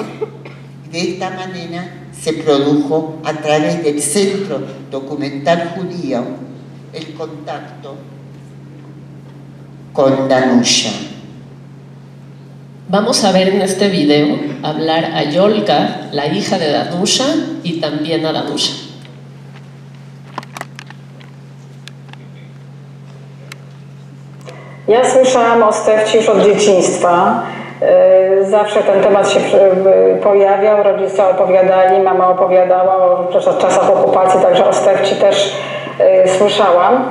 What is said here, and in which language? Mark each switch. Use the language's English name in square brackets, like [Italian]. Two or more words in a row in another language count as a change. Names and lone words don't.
[Spanish] De esta manera se produjo a través del Centro Documental Judío el contacto con Danusha. Vamos a ver en este video hablar a Yolka, la hija de Danusha, i también a Danusza. [Polish] Ja słyszałam o Stefci już od dzieciństwa. Zawsze ten temat się pojawiał, rodzice opowiadali, mama opowiadała o czasach okupacji, także o Stefci też słyszałam.